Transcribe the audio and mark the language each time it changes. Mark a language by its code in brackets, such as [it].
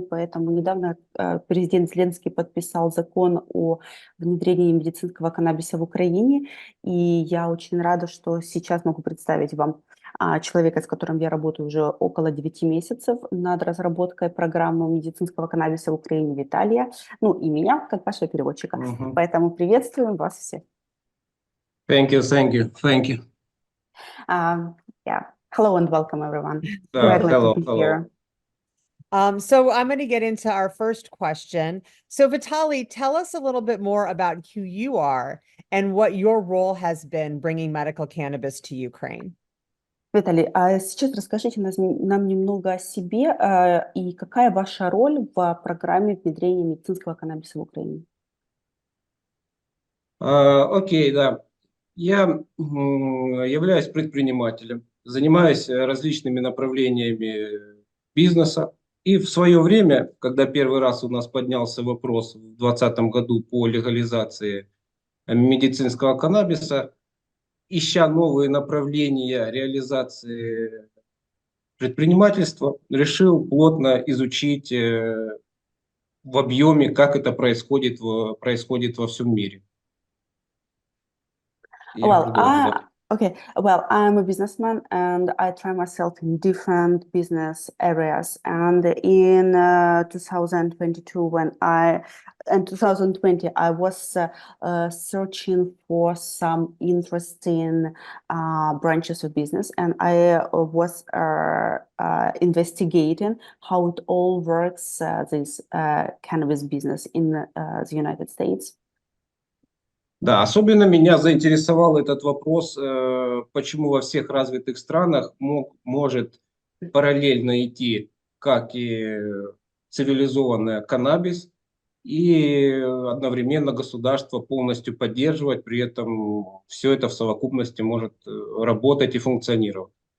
[ru] Поэтому недавно президент Зеленский подписал закон о внедрении медицинского каннабиса в Украине, и я очень рада, что сейчас могу представить вам человека, с которым я работаю уже около 9 месяцев над разработкой программы медицинского каннабиса в Украине, Виталия, ну и меня, как вашего переводчика. Поэтому приветствуем вас всех. [en] Thank you, thank you, thank you. Yeah. Hello and welcome, everyone. Hello, to be hello. here. So I'm going to get into our first question. So Vitaly, tell us a little bit more about who you are and what your role has been bringing medical cannabis to Ukraine. [ru] Виталий, а сейчас расскажите нам немного о себе и какая ваша роль в программе внедрения медицинского каннабиса в Украине? Окей, да. Я являюсь предпринимателем, занимаюсь различными направлениями бизнеса. И в свое время, когда первый раз у нас поднялся вопрос в 2020 году по легализации медицинского каннабиса, ища новые направления реализации предпринимательства, решил плотно изучить в объеме, как это происходит во всем мире. [en] Okay, well, I'm a businessman and I try myself in different business areas. And in 2022, in 2020, I was searching for some interesting branches of business, and I was investigating how it all works, this cannabis business in the United States. [ru] Да, особенно меня заинтересовал этот вопрос, почему во всех развитых странах может параллельно идти как и цивилизованная каннабис, и одновременно государство полностью поддерживать, при этом все это в совокупности может работать и функционировать.